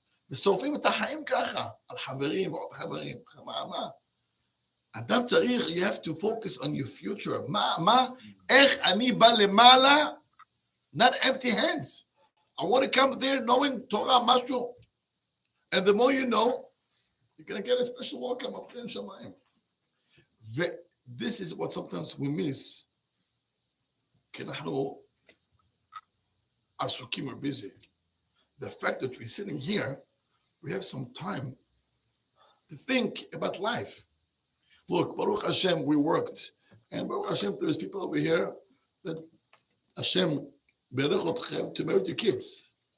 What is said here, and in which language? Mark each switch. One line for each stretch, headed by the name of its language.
Hebrew: ושורפים את החיים ככה, על חברים ועוד חברים, מה? אדם צריך,
English: you have to focus on your future.
Hebrew: איך אני בא למעלה,
English: not empty hands. I want to come there knowing Torah,
Hebrew: משהו.
English: And the more you know, you're going to get a special welcome up there in Shamayim. This is what sometimes we miss.
Hebrew: כי אנחנו עסוקים,
English: we're busy. The fact that we're sitting here, we have some time to think about life. Look, Baruch Hashem, we worked. And Baruch Hashem, there's people over here that Hashem
Hebrew: berech otchem
English: to marry your kids.